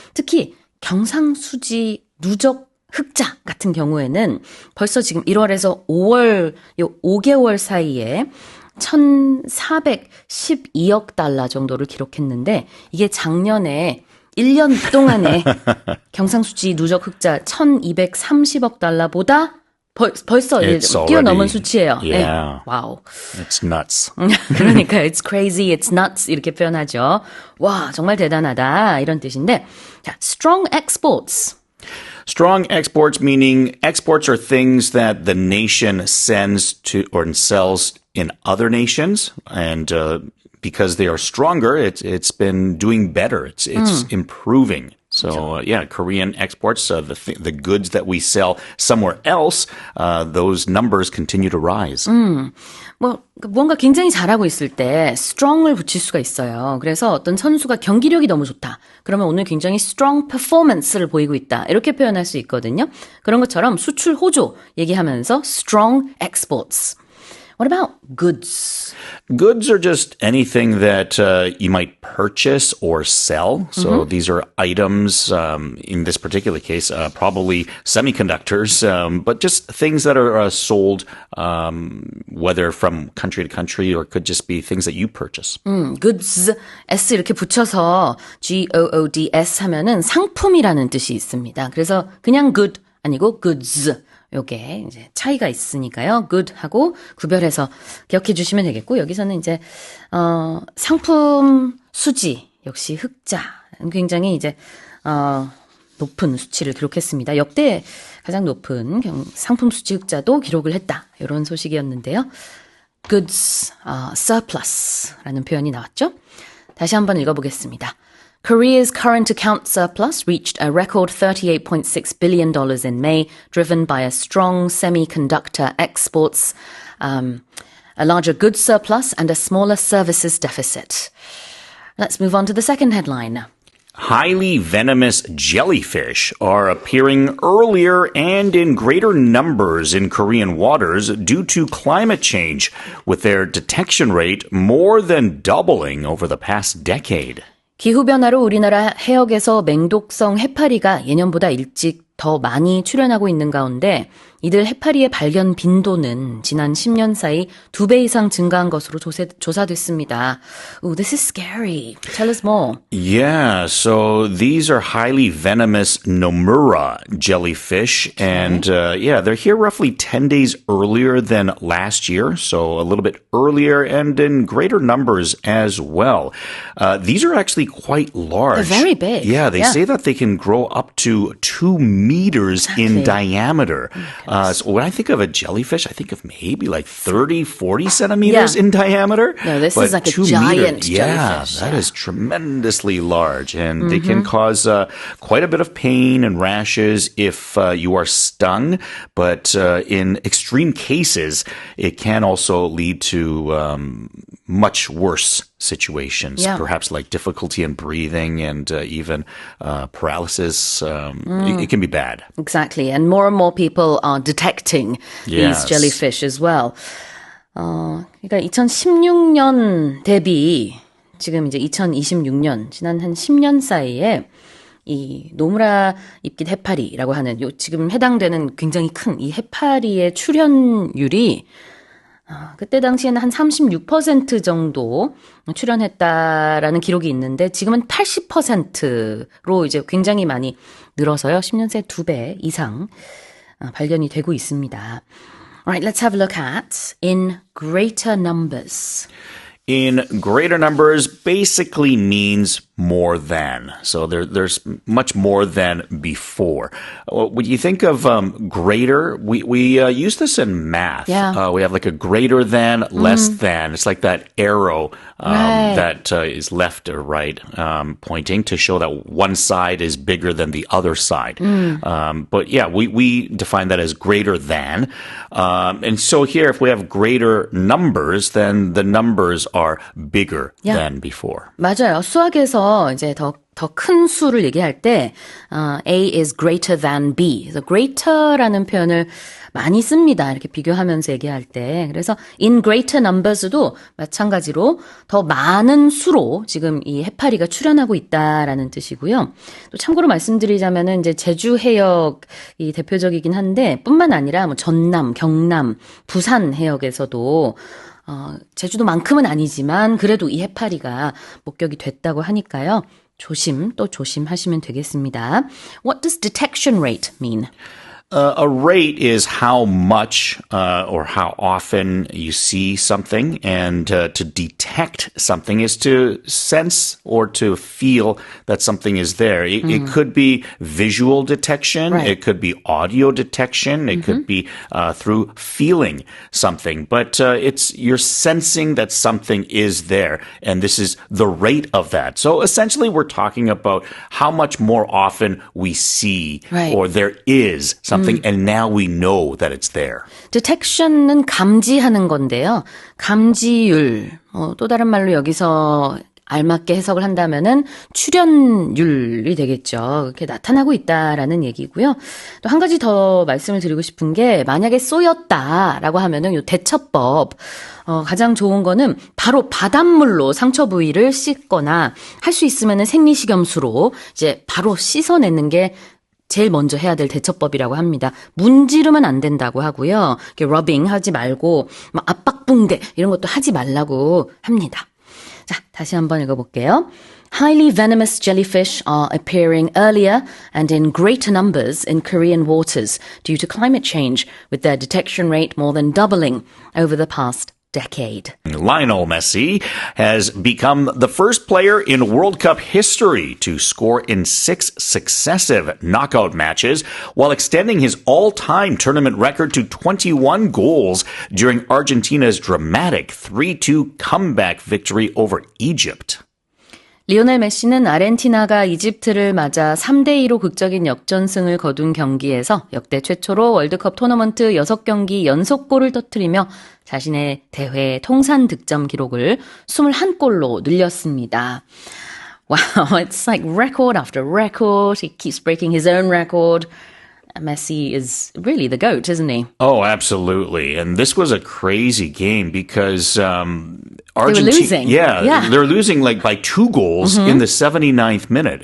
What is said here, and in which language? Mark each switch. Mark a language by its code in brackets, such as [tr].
[ko] 특히 경상수지 누적 흑자 같은 경우에는 벌써 지금 1월에서 5월, 요 5개월 사이에 1,412억 달러 정도를 기록했는데 이게 작년에 1년 동안에 경상수지 누적 흑자 1,230억 달러보다 벌써 뛰어넘은 수치예요. [en] Yeah. [ko] 네. 와우. [en] It's nuts. [ko] 그러니까 [en] it's crazy, it's nuts [ko] 이렇게 표현하죠. 와, 정말 대단하다 이런 뜻인데 자, [en] strong exports. Strong exports, meaning exports are things that the nation sends to or sells in other nations, and because they are stronger, it's been doing better. It's improving. So Korean exports, the goods that we sell somewhere else, those numbers continue to rise. [ko] 뭔가 굉장히 잘하고 있을 때 strong을 붙일 수가 있어요. 그래서 어떤 선수가 경기력이 너무 좋다. 그러면 오늘 굉장히 [en] strong performance [ko] 를 보이고 있다. 이렇게 표현할 수 있거든요. 그런 것처럼 수출 호조 얘기하면서 [en] strong exports. What about goods? Goods are just anything that you might purchase or sell. So these are items, in this particular case, probably semiconductors, but just things that are sold, whether from country to country or could just be things that you purchase. [ko] goods, s 이렇게 붙여서 goods 하면은 상품이라는 뜻이 있습니다. 그래서 그냥 good 아니고 goods. 요게 이제 차이가 있으니까요. good하고 구별해서 기억해 주시면 되겠고 여기서는 이제 상품 수지 역시 흑자 굉장히 이제 높은 수치를 기록했습니다. 역대 가장 높은 상품 수지 흑자도 기록을 했다. 이런 소식이었는데요. goods surplus라는 표현이 나왔죠. 다시 한번 읽어보겠습니다. [en] Korea's current account surplus reached a record $38.6 billion in May, driven by a strong semiconductor exports, a larger goods surplus, and a smaller services deficit. Let's move on to the second headline. Highly venomous jellyfish are appearing earlier and in greater numbers in Korean waters due to climate change, with their detection rate more than doubling over the past decade. [ko] 기후변화로 우리나라 해역에서 맹독성 해파리가 예년보다 일찍 더 많이 출현하고 있는 가운데 이들 해파리의 발견 빈도는 지난 10년 사이 2배 이상 증가한 것으로 조사됐습니다. [en] Ooh, this is scary. Tell us more. Yeah, so these are highly venomous Nomura jellyfish, and they're here roughly 10 days earlier than last year, so a little bit earlier and in greater numbers as well. These are actually quite large. They're very big. Yeah, they say that they can grow up to 2 meters in diameter. So when I think of a jellyfish, I think of maybe like 30, 40 centimeters in diameter. No, this but is like a 2 giant jellyfish. that is tremendously large, and they can cause quite a bit of pain and rashes if you are stung. But in extreme cases, it can also lead to much worse situations, perhaps like difficulty in breathing and even paralysis. It can be bad. Exactly. And more people are detecting these jellyfish as well. [ko] 그러니까 2016년 대비 지금 이제 2026년 지난 한 10년 사이에 이 노무라 잎깃 해파리라고 하는 지금 해당되는 굉장히 큰 이 해파리의 출현율이 그때 당시에는 한 36% 정도 출현했다라는 기록이 있는데 지금은 80%로 이제 굉장히 많이 늘어서요. 10년 새 2배 이상 발견이 되고 있습니다. [en] Alright, let's have a look at in greater numbers. In greater numbers basically means more than. So there's much more than before. When you think of greater, we use this in math. Yeah. We have like a greater than, less than. It's like that arrow Right. that is left or right pointing to show that one side is bigger than the other side. But yeah, we define that as greater than. And so here, if we have greater numbers, then the numbers are bigger Yeah. than before. [ko] 맞아요. 수학에서 이제 더 큰 수를 얘기할 때 [en] A is greater than B. [ko] 그래서 greater라는 표현을 많이 씁니다. 이렇게 비교하면서 얘기할 때. 그래서 [en] in greater numbers [ko] 도 마찬가지로 더 많은 수로 지금 이 해파리가 출현하고 있다라는 뜻이고요. 또 참고로 말씀드리자면은 이제 제주 해역이 대표적이긴 한데 뿐만 아니라 뭐 전남, 경남, 부산 해역에서도 제주도만큼은 아니지만 그래도 이 해파리가 목격이 됐다고 하니까요. 또 조심하시면 되겠습니다. [en] What does detection rate mean? A rate is how much or how often you see something, and to detect something is to sense or to feel that something is there. It could be visual detection, Right. it could be audio detection, it could be through feeling something, but you're sensing that something is there, and this is the rate of that. So essentially, we're talking about how much more often we see Right. or there is something, and now we know that it's there. [ko] detection은 감지하는 건데요. 감지율, 또 다른 말로 여기서 알맞게 해석을 한다면은 출현율이 되겠죠. 이렇게 나타나고 있다라는 얘기고요. 또 한 가지 더 말씀을 드리고 싶은 게 만약에 쏘였다라고 하면은 요 대처법 가장 좋은 거는 바로 바닷물로 상처 부위를 씻거나 할 수 있으면은 생리식염수로 이제 바로 씻어내는 게 제일 먼저 해야 될 대처법이라고 합니다. 문지르면 안 된다고 하고요. 이렇게 러빙 하지 말고 막 압박붕대 이런 것도 하지 말라고 합니다. 자, 다시 한번 읽어볼게요. [en] Highly venomous jellyfish are appearing earlier and in greater numbers in Korean waters due to climate change, with their detection rate more than doubling over the past decade. Lionel Messi has become the first player in World Cup history to score in 6 successive knockout matches, while extending his all-time tournament record to 21 goals during Argentina's dramatic 3-2 comeback victory over Egypt. [ko] 리오넬 메시는 아르헨티나가 이집트를 맞아 3대2로 극적인 역전승을 거둔 경기에서 역대 최초로 월드컵 토너먼트 6경기 연속골을 터뜨리며 자신의 대회 통산 득점 기록을 21골로 늘렸습니다. [en] Wow, it's like record after record. He keeps breaking his own record. Messi is really the GOAT, isn't he? Oh, absolutely. And this was a crazy game because They were losing. Yeah, they're losing like by 2 goals in the 79th minute.